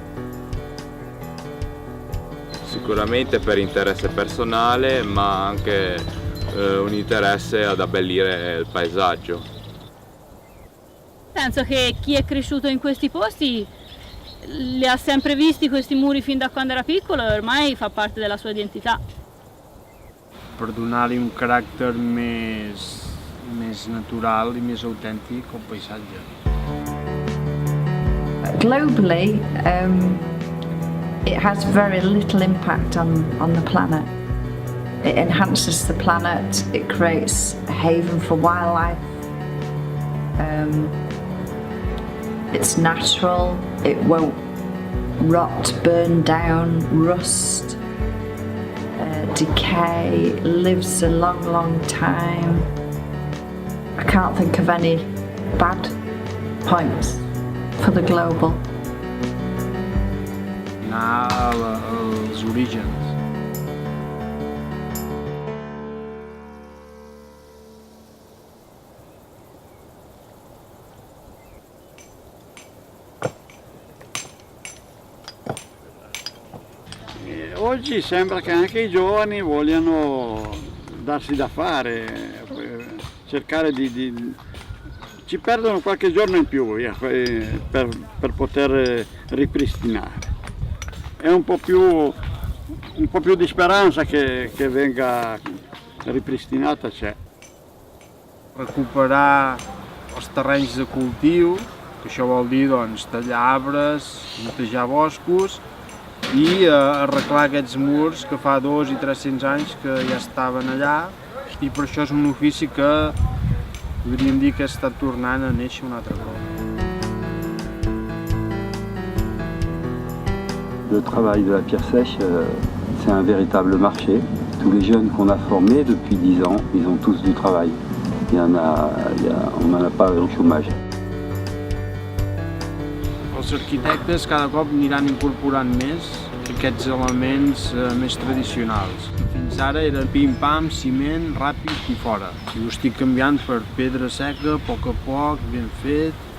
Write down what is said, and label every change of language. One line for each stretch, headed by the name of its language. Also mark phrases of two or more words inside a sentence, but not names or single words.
Italian: Sicuramente per interesse personale, ma anche un interesse ad abbellire il paesaggio. Penso che chi è cresciuto in questi posti li ha sempre visti questi muri fin da quando era piccolo e ormai fa parte della sua identità.
Catalan: Per donar-li un caràcter més natural i més autèntic al paisatge.
English: Globally, it has very little impact on the planet. It enhances the planet, it creates a haven for wildlife. It's natural, it won't rot, burn down, rust, decay, lives a long, long time. I can't think of any bad points for the global.
Catalan: Anar als orígens.
Italian: Oggi sembra che anche i giovani vogliano darsi da fare, cercare ci perdono qualche giorno in più per poter ripristinare. È un po' più di speranza che venga ripristinata c'è.
Catalan: Recuperar els terrenys de cultiu, que això vol dir doncs, tallar arbres, netejar boscos i arreglar aquests murs que fa 200 i 300 anys que ja estaven allà, i per això és un ofici que podríem dir que està tornant a néixer un altre cop.
French: Le travail de la pierre sèche, c'est un véritable marché. Tous les jeunes qu'on a formés depuis 10 ans, ils ont tous du travail. On n'en a pas au chômage.
Catalan: Els arquitectes cada cop aniran incorporant més aquests elements més tradicionals. Fins ara era pim-pam, ciment, ràpid i fora. I ho estic canviant per pedra seca, a poc, ben fet.